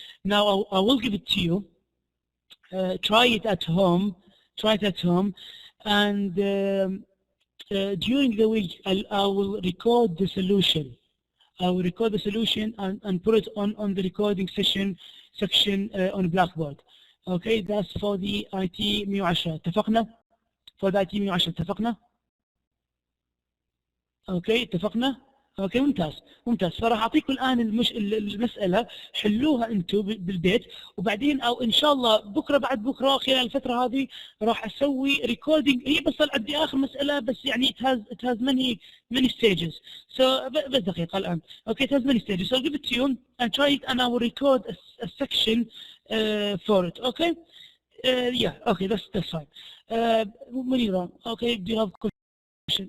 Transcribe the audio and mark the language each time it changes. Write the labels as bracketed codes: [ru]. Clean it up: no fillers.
[en] Now I will give it to you. Try it at home. And during the week I will record the solution. I will record the solution and put it on the recording section on Blackboard. Okay, that's for the IT 110. [ar] اتفقنا؟ [en] for the IT 110 [ar] اتفقنا؟ اوكي اتفقنا؟ اوكي ممتاز ممتاز. فراح اعطيكم الان المساله حلوها انتم بالبيت، وبعدين او ان شاء الله بكره بعد بكره خلال الفتره هذه راح اسوي ريكوردينج. هي بس عندي اخر مساله بس، يعني [en] it has many stages. [ar] So بس دقيقه الان. [en] Okay, it has many stages. So I'll give it to you and try it and I will record a section for it. Okay? Yeah. Okay, that's fine. Munira, okay, do you have a question?